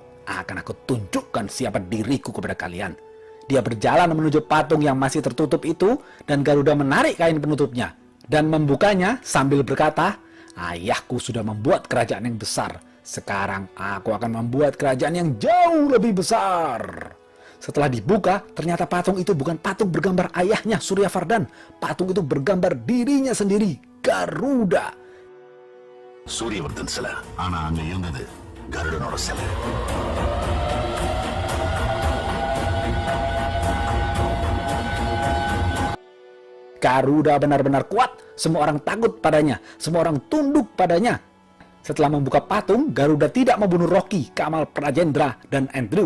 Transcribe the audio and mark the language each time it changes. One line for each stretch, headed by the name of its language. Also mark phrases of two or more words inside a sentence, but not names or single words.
Indonesian: Akan aku tunjukkan siapa diriku kepada kalian. Dia berjalan menuju patung yang masih tertutup itu dan Garuda menarik kain penutupnya dan membukanya sambil berkata, ayahku sudah membuat kerajaan yang besar. Sekarang aku akan membuat kerajaan yang jauh lebih besar. Setelah dibuka, ternyata patung itu bukan patung bergambar ayahnya Suryavardhan. Patung itu bergambar dirinya sendiri, Garuda.
Tamil: Suryavardhan சிலை ஆனா அங்க இருந்தது கருடனோட சிலை.
Indonesian: Garuda benar-benar kuat. Semua orang takut padanya. Semua orang tunduk padanya. Setelah membuka patung, Garuda tidak membunuh Rocky, Kamal, Rajendra, dan Andrew.